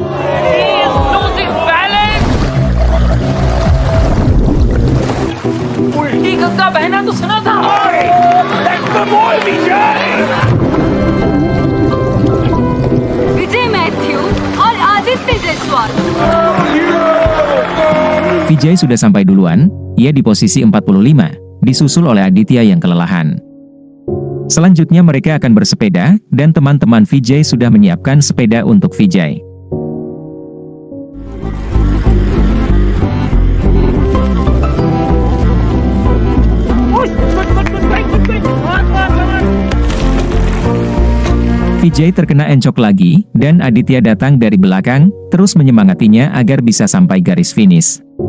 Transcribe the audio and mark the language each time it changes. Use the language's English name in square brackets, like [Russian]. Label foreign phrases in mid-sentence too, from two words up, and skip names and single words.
[Hindi] Vijay Matthew और आदित्य जायसवाल. [Indonesian] Vijay sudah sampai duluan, ia di posisi 45, disusul oleh Aditya yang kelelahan. Selanjutnya mereka akan bersepeda, dan teman-teman Vijay sudah menyiapkan sepeda untuk Vijay. Vijay terkena encok lagi, dan Aditya datang dari belakang, terus menyemangatinya agar bisa sampai garis finish.